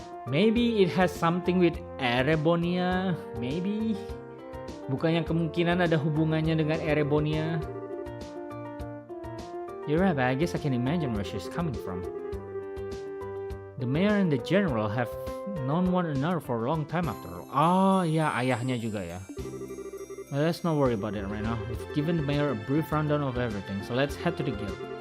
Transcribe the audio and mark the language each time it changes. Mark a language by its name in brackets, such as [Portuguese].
[English] Maybe it has something with Erebonia, maybe. [Indonesian] Bukannya kemungkinan ada hubungannya dengan Erebonia. [English] You're right, but I guess I can imagine where she's coming from. The mayor and the general have known one another for a long time after all. [Indonesian] Oh ya, ayahnya juga ya. [English] Well, let's not worry about it right now. We've given the mayor a brief rundown of everything, so let's head to the guild.